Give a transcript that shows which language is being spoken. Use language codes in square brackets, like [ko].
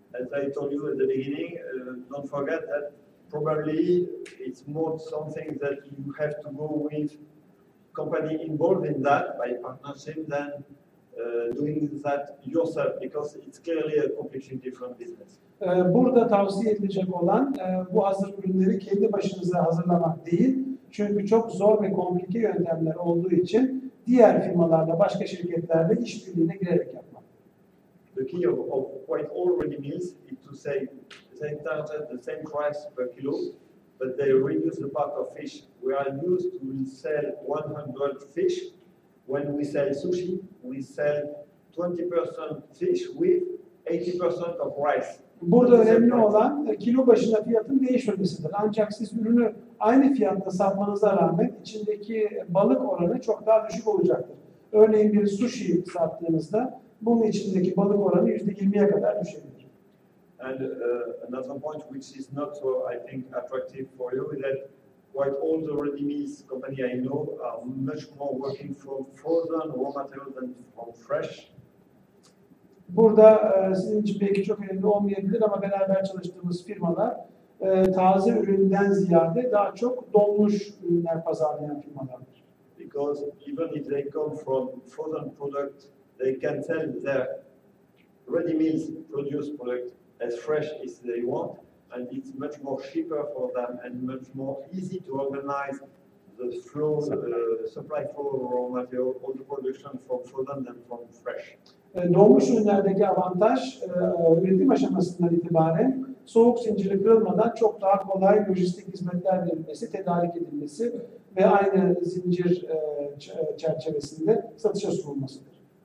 [en] As I told you at the beginning, don't forget that probably it's more something that you have to go with company involved in that by partnership than doing that yourself, because it's clearly a completely different business. [tr] Burada tavsiye edilecek olan bu hazır ürünleri kendi başınıza hazırlamak değil. Çünkü çok zor ve komplike yöntemler olduğu için diğer firmalarla, başka şirketlerle işbirliğine girerek yapmak. [en] The key of quite all ready meals is to say they target the same price per kilo, but they reduce the part of fish. We are used to sell 100 fish. When we sell sushi, we sell 20% fish with 80% of rice. [tr] Burada önemli olan kilo başına fiyatın değişmemesidir. Ancak siz ürünü aynı fiyatta satmanıza rağmen içindeki balık oranı çok daha düşük olacaktır. Örneğin bir sushi sattığınızda bunun içindeki balık oranı %20'ye kadar düşebilir. [en] And another point which is not so, I think, attractive for you is that quite all the ready meals company I know are much more working from frozen raw material than from fresh. [tr] Burada sizin için belki çok önemli olmayabilir ama beraber çalıştığımız firmalar taze üründen ziyade daha çok donmuş ürünler pazarlayan firmalardır. [en] Because even if they come from frozen product, they can sell their ready meals produced product as fresh as they want, and it's much more cheaper for them and much more easy to organize the flow, supply flow of raw material, all the production from frozen and from fresh. [tr] Doğmuş ürünlerdeki avantaj üretim aşamasından itibaren soğuk zinciri kırılmadan çok daha kolay lojistik hizmetler verilmesi, tedarik edilmesi ve aynı zincir çerçevesinde satışa sunulmasıdır.